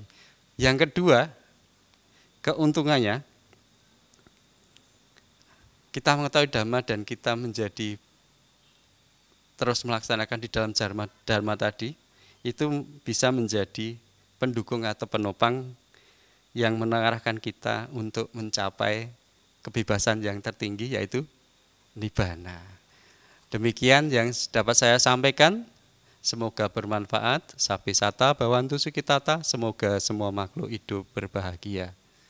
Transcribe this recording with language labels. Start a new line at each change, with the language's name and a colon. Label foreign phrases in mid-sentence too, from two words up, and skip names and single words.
Indonesian: Yang kedua, keuntungannya kita mengetahui dhamma dan kita menjadi terus melaksanakan di dalam dharma tadi, itu bisa menjadi pendukung atau penopang yang mengarahkan kita untuk mencapai kebebasan yang tertinggi, yaitu nibbana. Demikian yang dapat saya sampaikan. Semoga bermanfaat.
Pali: Sapi sata bawantu sukitata.
Indonesian: Semoga semua makhluk hidup berbahagia.